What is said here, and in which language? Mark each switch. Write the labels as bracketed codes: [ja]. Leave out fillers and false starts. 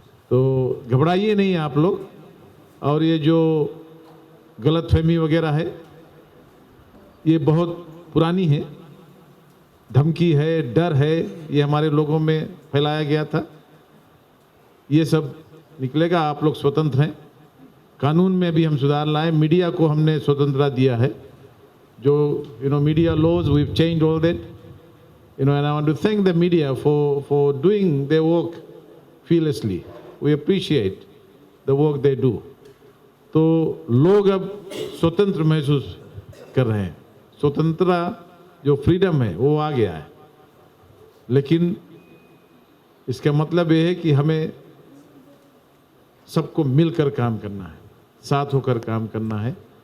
[hi] तो घबराइए नहीं आप लोग। और ये जो गलतफहमी वगैरह है, ये बहुत पुरानी है। धमकी है, डर है, ये हमारे लोगों में फैलाया गया था। ये सब निकलेगा। आप लोग स्वतंत्र हैं। कानून में भी हम सुधार लाए। मीडिया को हमने स्वतंत्रता दिया है। [en] जो media laws, we've changed all that. And I want to thank the media for doing their work fearlessly. We appreciate the work they do. [hi] तो लोग अब स्वतंत्र महसूस कर रहे हैं। स्वतंत्रता जो फ्रीडम है वो आ गया है। लेकिन इसका मतलब ये है कि हमें सबको मिलकर काम करना है, साथ होकर काम करना है।